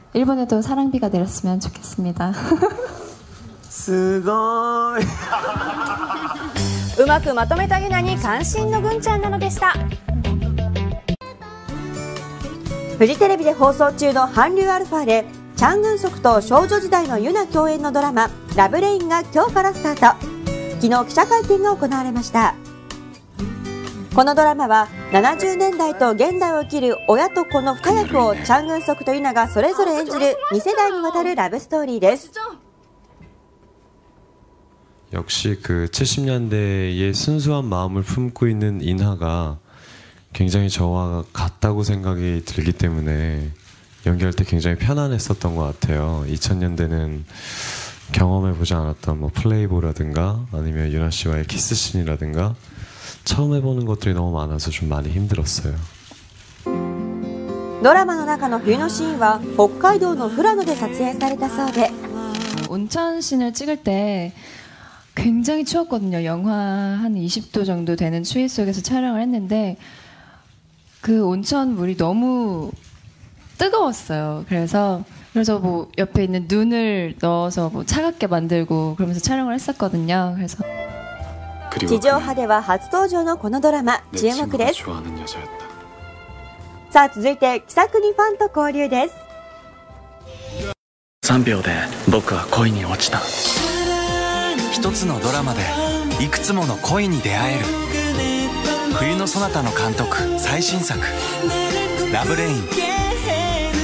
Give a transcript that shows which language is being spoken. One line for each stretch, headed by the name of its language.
Korean: 일본에도 사랑비가 내렸으면 좋겠습니다.
Japanese: すごい。うまくまとめたユナに関心のぐんちゃんなのでした。フジテレビで放送中の韓流アルファでチャン・グンソクと少女時代のユナ共演のドラマラブレインが今日からスタート。昨日記者会見が行われました。このドラマは70年代と現代を生きる親と子の2役をチャン・グンソクとユナがそれぞれ演じる2世代にわたるラブストーリーです。
Korean: 역시 그 70년대의 순수한 마음을 품고 있는 인하가 굉장히 저와 같다고 생각이 들기 때문에 연기할 때 굉장히 편안했었던 것 같아요. 2000년대는 경험해보지 않았던 뭐 플레이보라든가 아니면 유나 씨와의 키스씬이라든가 처음 해보는 것들이 너무 많아서 좀 많이 힘들었어요.
Japanese: ドラマの中の冬のシーンは北海道の富良野で撮影されたそうで、
Korean: 온천 씬을 찍을 때 굉장히 추웠거든요. 영하 한 20도 정도 되는 추위 속에서 촬영을 했는데 그 온천 물이 너무 뜨거웠어요. 그래서 뭐 옆에 있는 눈을 넣어서 뭐 차갑게 만들고 그러면서 촬영을 했었거든요. 그래서
Japanese: 地上波では初登場のこのドラマ注目です。さあ続いて気さくにファンと交流です。 3秒で僕は恋に落ちた。一つのドラマでいくつもの恋に出会える。冬のそなたの監督最新作ラブレイン。